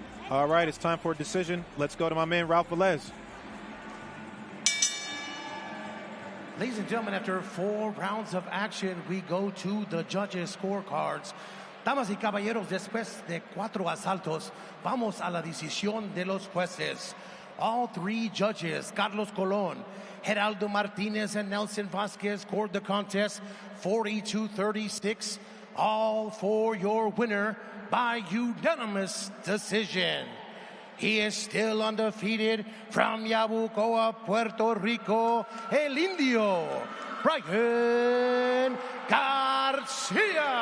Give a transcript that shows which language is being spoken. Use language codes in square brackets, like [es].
[en] All right, it's time for a decision. Let's go to my man, Ralph Velez. Ladies and gentlemen, after 4 rounds of action, we go to the judges' scorecards. [es] Damas y caballeros, después de 4 asaltos, vamos a la decisión de los jueces. [en] All 3 judges, Carlos Colon, Geraldo Martinez, and Nelson Vasquez, scored the contest 42-36. All for your winner by unanimous decision. He is still undefeated from Yabucoa, Puerto Rico, El Indio, Brian Garcia.